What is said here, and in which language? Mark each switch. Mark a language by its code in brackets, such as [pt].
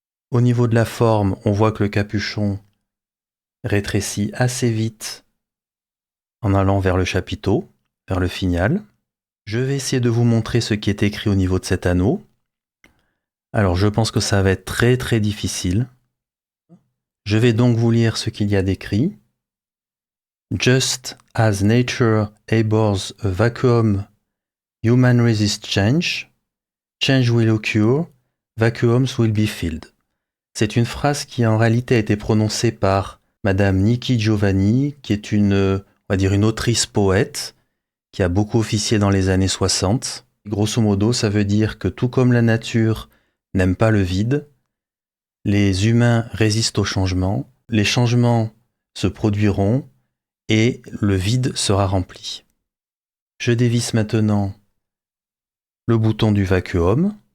[fr] Au niveau de la forme, on voit que le capuchon rétrécit assez vite en allant vers le chapiteau, vers le finial. Je vais essayer de vous montrer ce qui est écrit au niveau de cet anneau. Alors je pense que ça va être très très difficile. Je vais donc vous lire ce qu'il y a d'écrit. [en] Just as nature abhors a vacuum, human resist change. Change will occur, vacuums will be filled. [fr] C'est une phrase qui en réalité a été prononcée par Madame Nikki Giovanni, qui est on va dire une autrice poète, qui a beaucoup officié dans les années 60. Grosso modo, ça veut dire que tout comme la nature n'aime pas le vide, les humains résistent au changement, les changements se produiront et le vide sera rempli. Je dévisse maintenant le bouton du vacuum.